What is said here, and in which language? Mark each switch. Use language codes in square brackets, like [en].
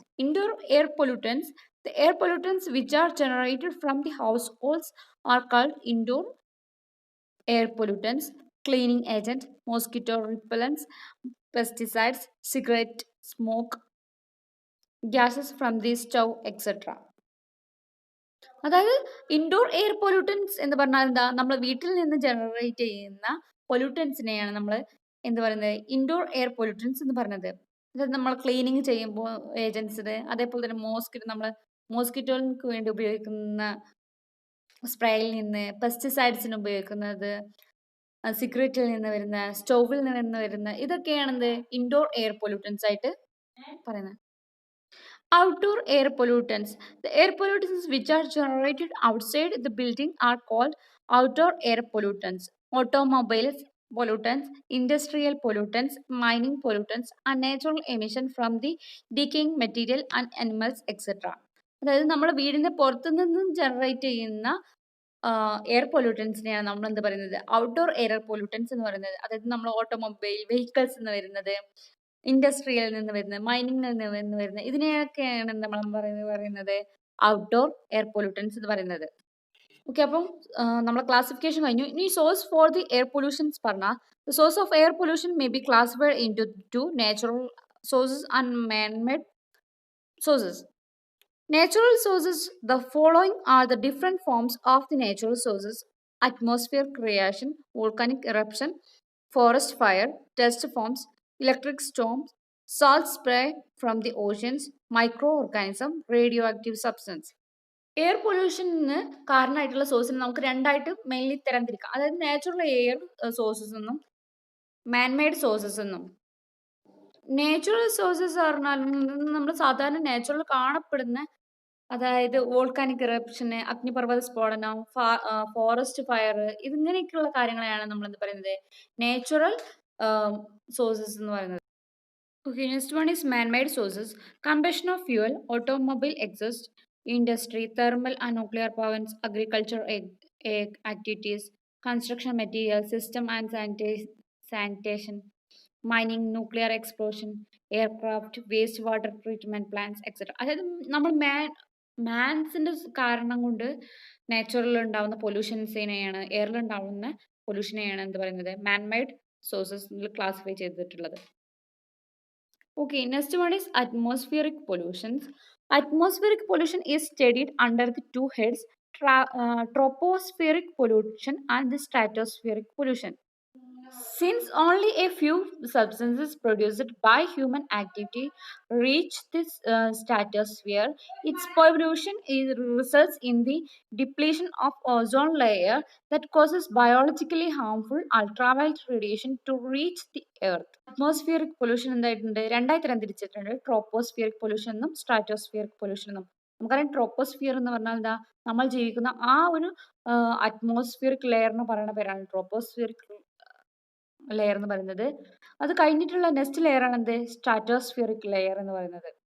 [en] Indoor air pollutants, the air pollutants which are generated from the households are called indoor air pollutants. Cleaning agent, mosquito repellents, pesticides, cigarette smoke, gases from the stove, etc. [ml] അതായത് indoor air pollutants എന്ന് പറഞ്ഞാൽ എന്താ, നമ്മൾ വീട്ടിൽ നിന്ന് generate ചെയ്യുന്ന പൊല്യൂട്ടൻസിനെയാണ് നമ്മൾ എന്ത് പറയുന്നത്, ഇൻഡോർ എയർ പൊല്യൂട്ടൻസ് എന്ന് പറയുന്നത്. അതായത് നമ്മൾ ക്ലീനിങ് ചെയ്യുമ്പോൾ ഏജൻസിന്, അതേപോലെ തന്നെ നമ്മൾ മോസ്കിറ്റോകൾക്ക് വേണ്ടി ഉപയോഗിക്കുന്ന സ്പ്രേയിൽ നിന്ന്, പെസ്റ്റിസൈഡ്സിന് ഉപയോഗിക്കുന്നത്, സിഗരറ്റിൽ നിന്ന് വരുന്ന, സ്റ്റോവിൽ നിന്ന് വരുന്ന, ഇതൊക്കെയാണെന്ത് ഇൻഡോർ എയർ പൊല്യൂട്ടൻസ് ആയിട്ട് പറയുന്നത്. [en] Outdoor air pollutants. The air pollutants which are generated outside the building are called outdoor air pollutants. Automobiles pollutants, industrial pollutants, mining pollutants, and natural emission from the decaying material and animals, etc. [ml] അതായത് നമ്മൾ വീടിന്റെ പുറത്തു നിന്നും generate ചെയ്യുന്ന air പൊല്യൂട്ടൻസിനെയാണ് നമ്മൾ എന്ത് പറയുന്നത്, outdoor air pollutants എന്ന് പറയുന്നത്. അതായത് നമ്മൾ ഓട്ടോമൊബൈൽ വെഹിക്കിൾസ് എന്ന് വരുന്നത്, ഇൻഡസ്ട്രിയിൽ നിന്ന് വരുന്നത്, മൈനിങ്ങിൽ നിന്ന് വരുന്നത്, ഇതിനെയൊക്കെയാണ് നമ്മൾ പറയുന്നത് ഔട്ട്ഡോർ എയർ പൊല്യൂട്ടൻസ് എന്ന് പറയുന്നത്. [en] okay, [ml] അപ്പം നമ്മളെ ക്ലാസിഫിക്കേഷൻ കഴിഞ്ഞു. ഇനി [en] source for the air pollutions [ml] പറഞ്ഞാൽ, [en] The source of air pollution may be classified into natural sources and man-made sources. Natural sources, the following are the different forms of the natural sources: atmospheric creation, volcanic eruption, forest fire, dust forms, electric storms, salt spray from the oceans, microorganism, radioactive substance. [ml] Air പൊല്യൂഷന് കാരണമായിട്ടുള്ള സോഴ്സിനെ നമുക്ക് രണ്ടായിട്ട് mainly തരംതിരിക്കാം. അതായത് natural air sources എന്നും man-made sources എന്നും. Natural sources പറഞ്ഞാൽ നമ്മൾ സാധാരണ natural കാണപ്പെടുന്ന, അതായത് വോൾക്കാനിക് ഇറപ്ഷന്, അഗ്നിപർവ്വത സ്ഫോടനം, ഫോറസ്റ്റ് ഫയർ, ഇതിങ്ങനെയൊക്കെയുള്ള കാര്യങ്ങളെയാണ് നമ്മൾ എന്ത് പറയുന്നത് നാച്ചുറൽ സോഴ്സസ് എന്ന് പറയുന്നത്. [en] Okay, next one is man-made sources. Combustion of fuel, automobile exhaust, industry, thermal and nuclear powers, agriculture activities, construction material, system and sanitation, mining, nuclear explosion, aircraft, wastewater treatment plants, etc. [ml] അതായത് നമ്മൾ മാൻസിന്റെ കാരണം കൊണ്ട് നാച്ചുറലിൽ ഉണ്ടാവുന്ന പൊല്യൂഷൻസിനെയാണ്, എയറിൽ ഉണ്ടാവുന്ന പൊല്യൂഷനെയാണ് എന്ത് പറയുന്നത് man-made സോഴ്സസിൽ classify ചെയ്തിട്ടുള്ളത്. [en] Okay, next one is atmospheric pollutions. Atmospheric pollution is studied under the two heads: tropospheric pollution and the stratospheric pollution. Since only a few substances produced by human activity reach this stratosphere, its pollution results in the depletion of ozone layer that causes biologically harmful ultraviolet radiation to reach the earth. Atmospheric pollution [ml] എന്തായിട്ടുണ്ട് രണ്ടായി തരം തിരിച്ചിട്ടുണ്ട് ട്രോപ്പോസ്ഫിയറിക് pollution എന്നും സ്ട്രാറ്റോസ്ഫിയറിക് pollution എന്നും നമുക്കറിയാം troposphere എന്ന് പറഞ്ഞാൽ എന്താ നമ്മൾ ജീവിക്കുന്ന ആ ഒരു അറ്റ്മോസ്ഫിയറിക് ലെയർ എന്ന് പറയുന്ന പേരാണ് ട്രോപ്പോസ്ഫിയറിക് ലെയർ എന്ന് പറയുന്നത്. അത് കഴിഞ്ഞിട്ടുള്ള നെക്സ്റ്റ് ലെയർ ആണ് എന്ത് സ്ട്രാറ്റോസ്ഫിയറിക് ലെയർ എന്ന് പറയുന്നത്.